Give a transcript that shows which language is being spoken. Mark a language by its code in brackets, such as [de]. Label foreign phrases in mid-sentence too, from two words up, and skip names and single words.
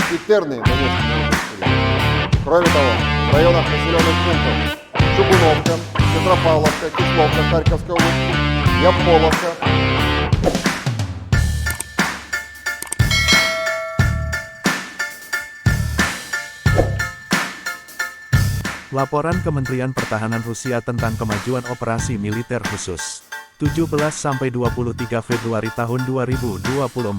[ru] характерны для нескольких областей. Кроме того, в районах населенных пунктов Чугуновка, Петропавловка, Кисловка Харьковской области, Яполовка, [id] Laporan Kementerian Pertahanan Rusia tentang kemajuan operasi militer khusus. 17-23 Februari tahun 2024.